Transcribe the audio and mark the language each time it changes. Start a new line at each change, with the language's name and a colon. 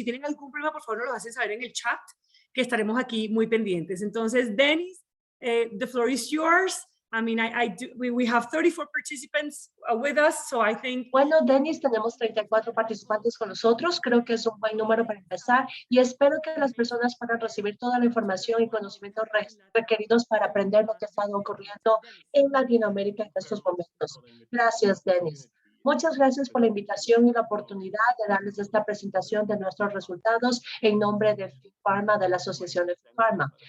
Spanish: Si tienen algún problema, por favor, nos lo hacen saber en el chat, que estaremos aquí muy pendientes. Entonces,
English: Dennis, the floor is yours. I mean, we have 34 participants with us, so I think...
Spanish: Bueno, Dennis, tenemos 34 participantes con nosotros. Creo que es un buen número para empezar y espero que las personas puedan recibir toda la información y conocimientos requeridos para aprender lo que está ocurriendo en Latinoamérica en estos momentos. Gracias, Dennis. Muchas gracias por la invitación y la oportunidad de darles esta presentación de nuestros resultados en nombre de FIFARMA, de la Asociación de FIFARMA.